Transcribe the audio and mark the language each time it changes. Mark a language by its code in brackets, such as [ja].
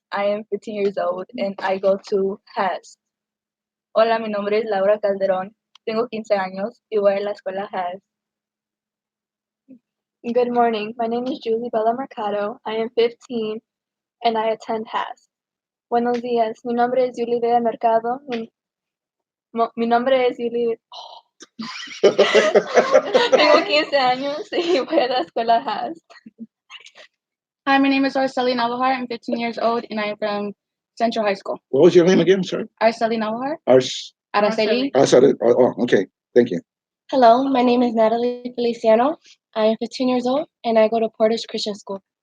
[en] I am 15 years old and I go to H.U.G.S. [es] Hola, mi nombre es Laura Calderón. Tengo 15 años y voy a la escuela H.U.G.S. [en] Good morning. My name is Julie Bella Mercado. I am 15 and I attend H.U.G.S. [es] Buenos días. Mi nombre es Julie Bella Mercado. Mi nombre es Julie. Tengo 15 años y voy a la escuela H.U.G.S. [en] Hi, my name is Araceli Navahar. I'm 15 years old and I'm from Central High School. What was your name again? Sorry. Araceli Navahar. Araceli. Araceli. Oh, okay. Thank you. Hello, my name is Natalie Feliciano. I am 15 years old and I go to Portage Christian School.